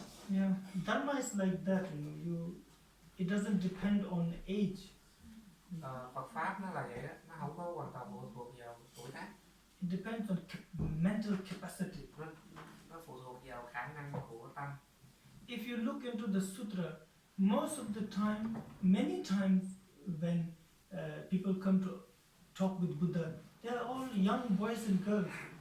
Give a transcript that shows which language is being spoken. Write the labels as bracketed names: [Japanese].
[English] Yeah, Dharma is like that, you know. It doesn't depend on age. [Vietnamese] Phật pháp nó là vậy đó, nó không có hoàn toàn phụ thuộc vào tuổi tác. [English] It depends on mental capacity. [Vietnamese] Nó phụ thuộc vào khả năng của tâm. [English] If you look into the sutra, most of the time, many times when people come to talk with Buddha, they are all young boys and girls.